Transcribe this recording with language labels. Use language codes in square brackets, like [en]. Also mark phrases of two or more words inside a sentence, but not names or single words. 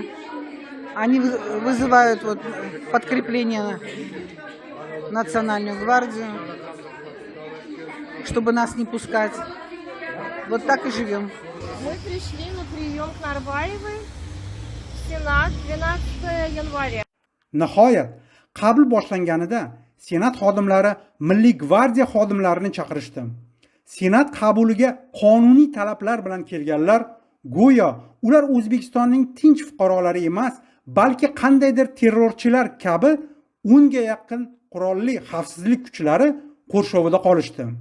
[ru] Они вызывают подкрепление Национальную гвардию, чтобы нас не пускать. Вот так и живем. Мы пришли на прием к Нарбаевой в Сенат 12 января. [uz] Nihoyat, qabul boshlanganida Senat xodimlari Milliy gvardiya xodimlarini chaqirishdi. Senat qabuliga qonuniy talablar bilan kelganlar go'yo ular O'zbekistonning tinch fuqarolari emas, balki qandaydir terrorchilar kabi 10 ga yaqin qurolli xavfsizlik kuchlari qurshovida qolishdi.